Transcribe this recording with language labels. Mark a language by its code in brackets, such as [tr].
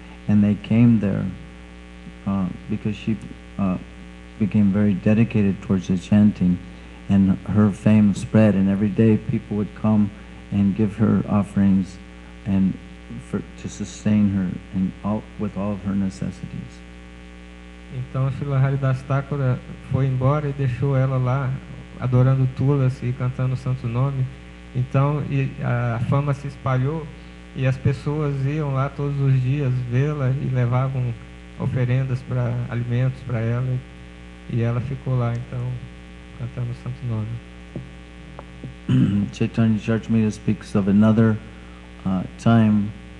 [en] and they came there because she became very dedicated towards the chanting, and her fame spread, and every day people would come and give her offerings and to sustain her and with all of her necessities. [pt] Então Srila Haridas Thakura foi embora e deixou ela lá adorando Tulasi e cantando o santo nome. Então a fama se espalhou e as pessoas iam lá todos os dias vê-la e levavam oferendas para alimentos para ela, e ela ficou lá então cantando o santo nome. [en] Chaitanya Charitamrita speaks of another time.